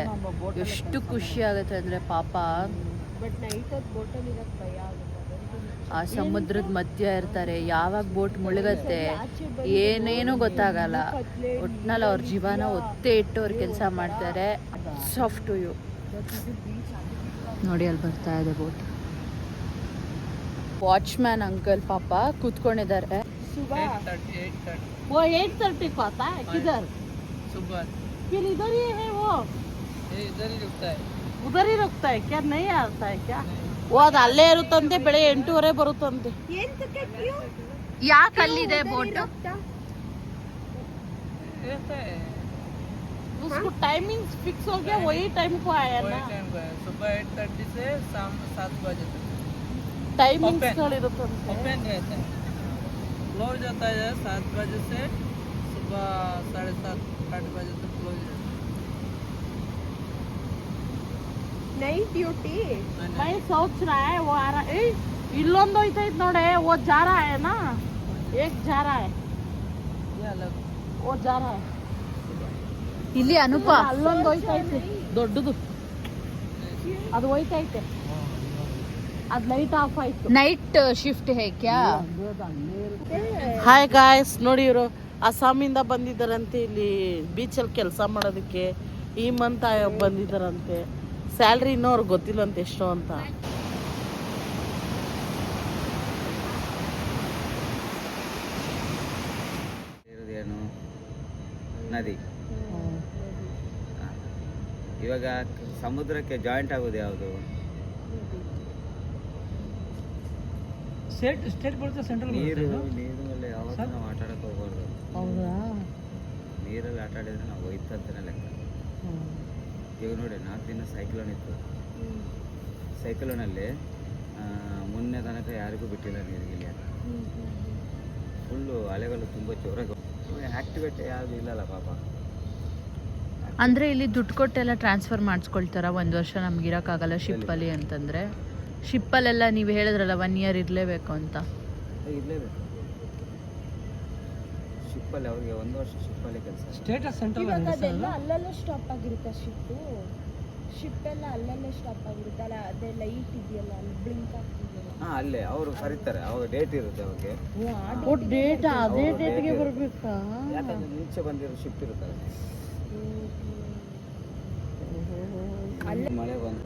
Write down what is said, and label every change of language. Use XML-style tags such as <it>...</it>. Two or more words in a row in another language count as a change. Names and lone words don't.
<kn>ಎಷ್ಟು ಖುಷಿ ಆಗುತ್ತೆ ಅಂದರೆ ಪಾಪ ಆ ಸಮುದ್ರದ ಮಧ್ಯ ಇರ್ತಾರೆ, ಯಾವಾಗ ಬೋಟ್ ಮುಳುಗತ್ತೆ ಏನೇನೂ ಗೊತ್ತಾಗಲ್ಲ. ಒಟ್ನಲ್ಲಿ ಅವ್ರ ಜೀವನ ಒತ್ತೆ ಇಟ್ಟು ಅವ್ರು ಕೆಲಸ ಮಾಡ್ತಾರೆ.</kn> <en>soft to you.</en> <kn>ನೋಡಿ ಅಲ್ಲಿ ಬರ್ತಾ ಇದೆ ಬೋಟ್. ವಾಚ್ಮ್ಯಾನ್ ಅಂಕಲ್ ಪಾಪ ಕೂತ್ಕೊಂಡಿದ್ದಾರೆ.</kn> <hi>वो 8:30 को आता है किधर? सुबह फिर इधर ही है वो, इधर ही रुकता है. उधर ही रुकता है क्या? नहीं आता है क्या? वो</hi> <kn>ಅದು ಅಲ್ಲೇ ಇರುತ್ತಂತೆ, ಬೆಳೆ 8:30 ಬರುತ್ತಂತೆ. ಯಾಕೆ ಅಲ್ಲಿದೆ ಬೋಟ್?</kn> <hi>रहता है उसको</hi> <en>timing fix</en> <hi>हो गया, वही टाइम को आया ना. टाइम का है. सुबह 8:30 से शाम 7 बजे तक</hi> <kn>टाइमिंग्स ಗಳಿರುತ್ತಂತೆ.</kn> <hi>ओपन रहता है. क्लोज होता है 7 बजे से सुबह 7:30 8 बजे तक क्लोज रहता है.</hi> <en>night duty</en> <hi>मैं सोच रहा है वो आ रहा है.</hi> <kn>ಇಲ್ಲೊಂದು ಹೋಯ್ತೈತೆ ನೋಡಿ,</kn> <hi>वो जा रहा है ना, एक जा रहा है, ये अलग वो जा रहा है.</hi> <kn>ಇಲ್ಲಿ ಅನುಪ ಅಲ್ಲೊಂದು ಹೋಯ್ತೈತೆ ದೊಡ್ಡದು, ಅದು ಹೋಯ್ತೈತೆ, ಅದು</kn> <en>light off</en> <kn>ಆಯ್ತು.</kn> <en>night shift</en> <hi>है क्या?</hi> <kn>ಹಾಯ್ ಗಾಯ್ಸ್, ನೋಡಿ ಇವರು ಅಸ್ಸಾಮಿಂದ ಬಂದಿದ್ದಾರಂತೆ ಇಲ್ಲಿ ಬೀಚಲ್ಲಿ ಕೆಲಸ ಮಾಡೋದಕ್ಕೆ. ಈ ಮಂತ್ ಬಂದಿದ್ದಾರಂತೆ. ಸ್ಯಾಲ್ರಿ ಇನ್ನೂ ಅವ್ರಿಗೆ ಗೊತ್ತಿಲ್ಲಂತೆ ಎಷ್ಟು ಅಂತ. ಇರೋದೇನು ನದಿ. ಇವಾಗ ಸಮುದ್ರಕ್ಕೆ ಜಾಯಿಂಟ್ ಆಗೋದು ಯಾವುದು?</kn> <hi>स्टेट बोलते सेंट्रल</hi> <kn>ನೀರು. ನೀರು ಮೇಲೆ ಯಾವತ್ತೂ ನಾವು ಆಟ ಆಡಕ್ಕೆ ಹೋಗ್ಬಾರ್ದು. ಹೌದಾ? ನೀರಲ್ಲಿ ಆಟ ಆಡಿದ್ರೆ ನಾವು ಹೋಯ್ತಂತಾನೆ ಲೆಕ್ಕ. ಈಗ ನೋಡಿ 4 ದಿನ ಸೈಕ್ಲೋನ್ ಇತ್ತು. ಸೈಕ್ಲೋನಲ್ಲಿ ಮೊನ್ನೆ ತನಕ ಯಾರಿಗೂ ಬಿಟ್ಟಿಲ್ಲ ನೀರಿಗೆ. ಫುಲ್ಲು ಅಲೆಗಳು ತುಂಬ ಜೋರಾಗಿ. ಆ್ಯಕ್ಟಿವೇಟ್ ಯಾವುದು ಇಲ್ಲಲ್ಲ ಪಾಪ. ಅಂದರೆ ಇಲ್ಲಿ ದುಡ್ಡು ಕೊಟ್ಟೆಲ್ಲ ಟ್ರಾನ್ಸ್ಫರ್ ಮಾಡಿಸ್ಕೊಳ್ತಾರ. 1 ವರ್ಷ ನಮ್ಗೆ ಇರೋಕ್ಕಾಗಲ್ಲ ಶಿಪ್ಪಲ್ಲಿ ಅಂತಂದರೆ. ಶಿಪ್ಪಲ್ಲೆಲ್ಲ ನೀವು ಹೇಳಿದ್ರಲ್ಲ 1 ಇಯರ್ ಇರಲೇಬೇಕು ಅಂತ. ಇರಲೇಬೇಕು ಶಿಪ್ಪಲ್ಲಿ. ಅವ್ರಿಗೆ 1 ವರ್ಷ ಶಿಪ್ಪಲ್ಲಿ ಕೆಲಸ.</kn> <en>state central</en> <kn>ಇವಾಗ ಅದೆಲ್ಲ ಅಲ್ಲಲ್ಲೇ ಸ್ಟಾಪ್ ಆಗಿರುತ್ತೆ ಶಿಪ್ ಎಲ್ಲ ಅಲ್ಲಲ್ಲೇ ಸ್ಟಾಪ್ ಆಗಿರುತ್ತೆ ಅಲ್ಲ. ಅದೇ ಲೈಟ್ ಇದೆಯಲ್ಲ ಅಲ್ಲಿ ಬ್ಲಿಂಕ್ ಆಗ್ತಿದೆಯಲ್ಲ. ಹಾಂ, ಅಲ್ಲೇ ಅವರು ಕರೀತಾರೆ. ಅವಾಗ ಡೇಟ್ ಇರುತ್ತೆ ಅವ್ರಿಗೆ. ಓ ಡೇಟ್ ಅದೇ ಡೇಟ್ಗೆ ಬರಬೇಕಾ? ಯಾಕಂದ್ರೆ ಮುಂಚೆ ಬಂದಿರೋ ಶಿಫ್ಟ್ ಇರುತ್ತಲ್ಲ. ಮಳೆ ಬಂತು,</kn>